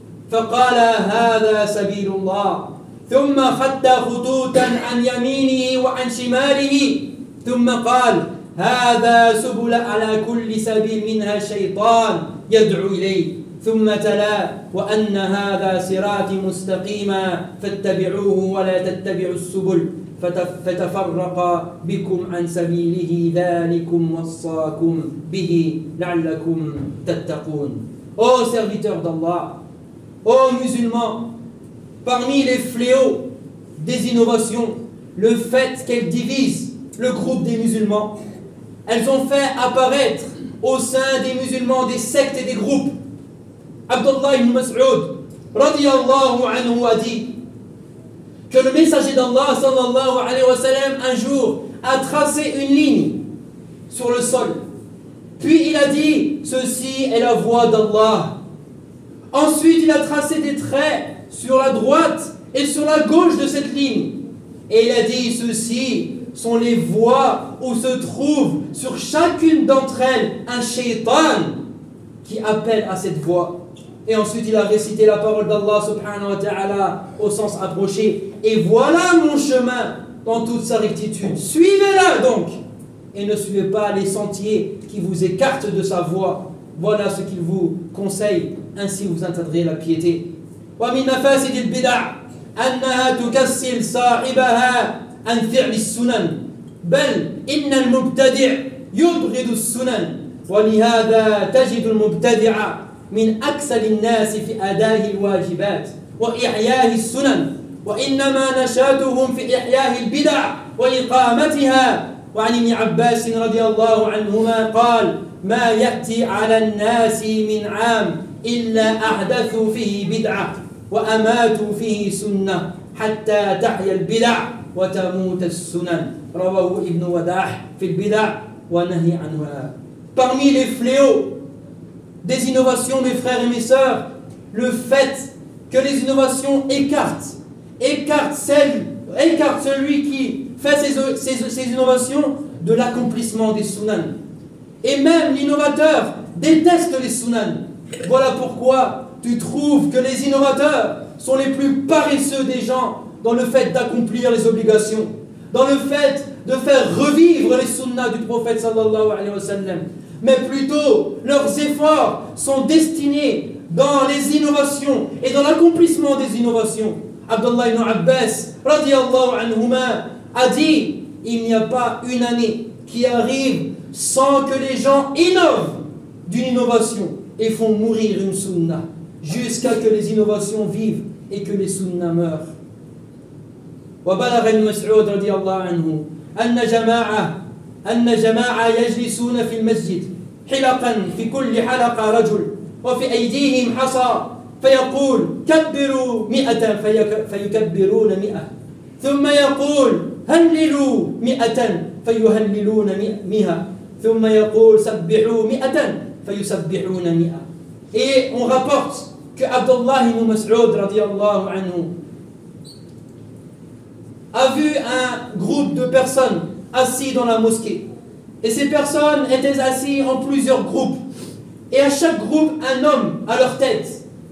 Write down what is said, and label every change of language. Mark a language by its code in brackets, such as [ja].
[ar] فقال هذا سبيل الله ثم خد خطوطا عن يمينه وعن شماله ثم قال هذا سبل على كل سبيل منها الشيطان يدعو إليه ثم تلا وأن هذا صراطي مستقيما فاتبعوه ولا تتبعوا السبل فتفرق بكم عن سبيله ذلكم وصاكم به لعلكم تتقون أو [fr] serviteur d'Allah [ar] أو [fr] musulman. Parmi les fléaux des innovations, le fait qu'elles divisent le groupe des musulmans, elles ont fait apparaître au sein des musulmans des sectes et des groupes. Abdullah ibn Mas'ud, radiallahu anhu, a dit que le messager d'Allah, sallallahu alayhi wa sallam, un jour a tracé une ligne sur le sol. Puis il a dit, ceci est la voie d'Allah. Ensuite, il a tracé des traits sur la droite et sur la gauche de cette ligne. Et il a dit, ceci sont les voies où se trouve sur chacune d'entre elles un shaitan qui appelle à cette voie. Et ensuite, il a récité la parole d'Allah subhanahu wa ta'ala au sens approché. Et voilà mon chemin dans toute sa rectitude. Suivez-la donc, et ne suivez pas les sentiers qui vous écartent de sa voie. Voilà ce qu'il vous conseille, ainsi vous atteindrez la piété. [ar] ومن مفاسد البدع أنها تكسل صاحبها عن فعل السنن بل إن المبتدع يبغض السنن ولهذا تجد المبتدع من أكسل الناس في أداء الواجبات وإحياء السنن وإنما نشاتهم في إحياء البدع وإقامتها وعن ابن عباس رضي الله عنهما قال ما يأتي على الناس من عام إلا أحدثوا فيه بدعة وأماتوا فيه سنة حتى تحيا البدع وتموت السنن رواه ابن وداح في البدع ونهي عنها. [fr] Parmi les fléaux des innovations, mes frères et mes sœurs, le fait que les innovations écartent celui qui fait ces innovations de l'accomplissement des sunan. Et même l'innovateur déteste les sunan. Voilà pourquoi tu trouves que les innovateurs sont les plus paresseux des gens dans le fait d'accomplir les obligations, dans le fait de faire revivre les sunnas du prophète sallallahu alayhi wa sallam. Mais plutôt, leurs efforts sont destinés dans les innovations et dans l'accomplissement des innovations. Abdullah ibn Abbas, radiallahu anhuma, a dit, il n'y a pas une année qui arrive sans que les gens innovent d'une innovation et font mourir une sunna. Jusqu'à que les innovations vivent et que les sunnas meurent. [ar] وبلغ ابن مسعود رضي الله عنه أن جماعة يجلسون في المسجد حلقا في كل حلقة رجل وفي أيديهم حصى فيقول كبروا مئة فيكبرون مئة ثم يقول هللوا مئة فيهللون مئة ثم يقول سبحوا مئة فيسبحون مئة. [fr] Et on rapporte que Abdullah ibn Mas'ud [ar] رضي الله عنه [fr] a vu un groupe de personnes assis dans la mosquée. Et ces personnes étaient assises en plusieurs groupes. Et à chaque groupe, un homme à leur tête.